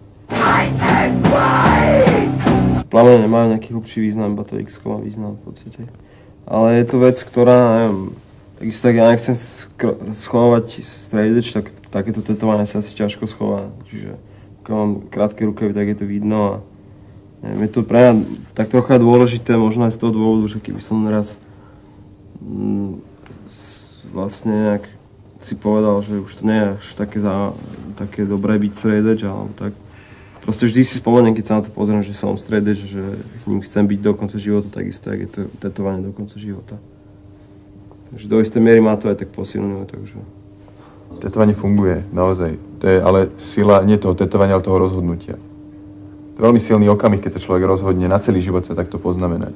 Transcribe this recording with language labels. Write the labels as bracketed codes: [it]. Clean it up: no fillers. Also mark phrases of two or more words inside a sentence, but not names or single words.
[sk] Plamene nemajú nejaký hlbší význam, iba to X-ko má význam v podstate. Ale je to vec, ktorá, neviem, takisto tak ja nechcem schovávať [en] straight edge, [sk] tak takéto tetovanie sa asi ťažko schová. Čiže keď mám krátke rukavy, tak je to vidno a neviem, je to pre mňa tak trocha dôležité, možno aj z toho dôvodu, že keby som raz vlastne nejak si povedal, že už to nie je až také dobré byť [en] straight edge, [sk] alebo tak. Proste vždy si spomeniem, keď sa na to pozriem, že som [en] straight edge, [sk] že ním chcem byť do konca života, takisto, jak je to tetovanie do konca života. Takže do istej miery má to aj tak posilňuje, takže... Tetovanie funguje, naozaj. To je ale sila nie toho tetovania, ale toho rozhodnutia. To je veľmi silný okamih, keď sa človek rozhodne na celý život sa takto poznamenať.